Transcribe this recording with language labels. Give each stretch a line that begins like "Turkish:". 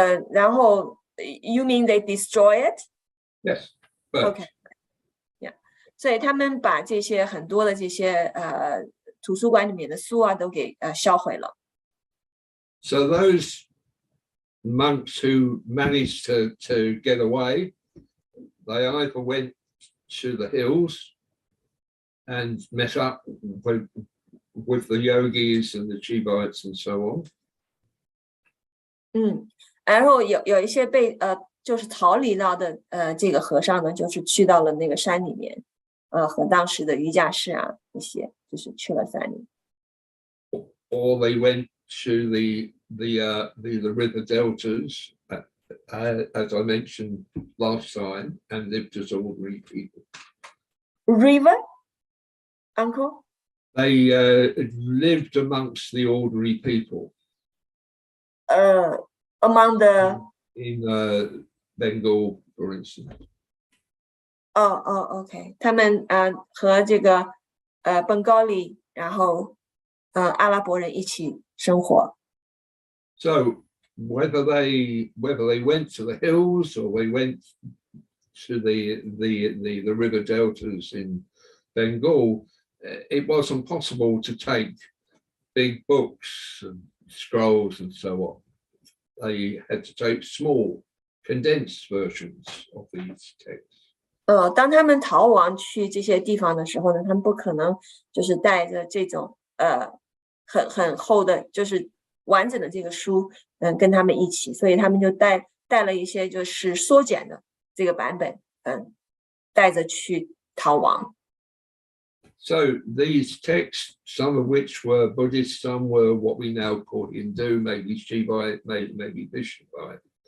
Chinese: 然后
English: you mean they destroy it? Yes. But Okay. Yeah.
Chinese: 所以他们把这些很多的这些图书馆里面的书啊都给销毁了。
English: So those monks who managed to get away, they either went to the hills and met up with the yogis and the Chivites and so on.
Chinese: 然后有一些被就是逃离到的这个和尚呢，就是去到了那个山里面，和当时的瑜伽士啊一些，就是去了山里。
English: Or they went to the river deltas, as I mentioned last time, and lived as ordinary people. River, Uncle? They lived amongst the ordinary people. Among the in Bengal, for instance.
Chinese: OK， 他们和这个本高里，然后阿拉伯人一起生活。
English: So whether they went to the hills or they went to the river deltas in Bengal, it wasn't possible to take big books and scrolls and so on. They had to take small, condensed versions of these texts.
Chinese: 当他们逃亡去这些地方的时候呢，他们不可能就是带着这种很厚的，就是完整的这个书，跟他们一起，所以他们就带了一些就是缩减的这个版本，带着去逃亡。
English: So these texts, some of which were Buddhist, some were what we now call Hindu, maybe Shivite, maybe Vishnavite.